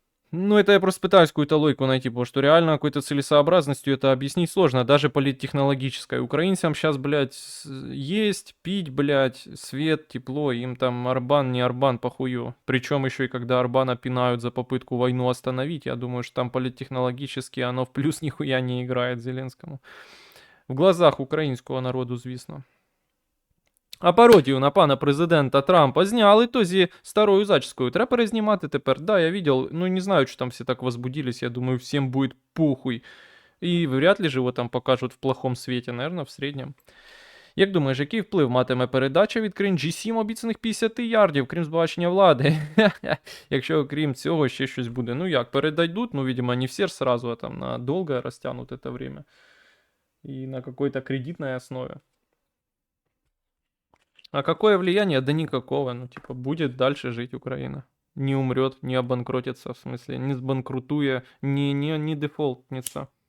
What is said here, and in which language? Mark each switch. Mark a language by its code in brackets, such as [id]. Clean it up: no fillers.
[ru] Ну, это я просто пытаюсь какую-то логику найти, потому что реально какой-то целесообразностью это объяснить сложно, даже политтехнологической. Украинцам сейчас, блядь, есть, пить, блядь, свет, тепло, им там Арбан, не Арбан, похую. Причем еще и когда Арбана пинают за попытку войну остановить, я думаю, что там политтехнологически оно в плюс нихуя не играет Зеленскому. [uk] В глазах українського народу, звісно. А пародію на пана президента Трампа зняли, то зі старою зачіскою. Треба перезнімати тепер. [ru] Да, я видел, ну не знаю, что там все так возбудились, я думаю, всем будет похуй. И вряд ли же его там покажут в плохом свете, наверное, в среднем. [uk] Як думаєш, який вплив матиме передача від крінжі 7 обіцяних 50 ярдів, крім збагачення влади? Якщо крім цього ще щось буде. [ru] Ну як, передадуть, ну, видимо, не все сразу, а там на долго растянут это время. И на какой-то кредитной основе. А какое влияние? Да никакого. Ну, типа, будет дальше жить Украина. Не умрет, не обанкротится, в смысле, не сбанкрутуя, не дефолтнется.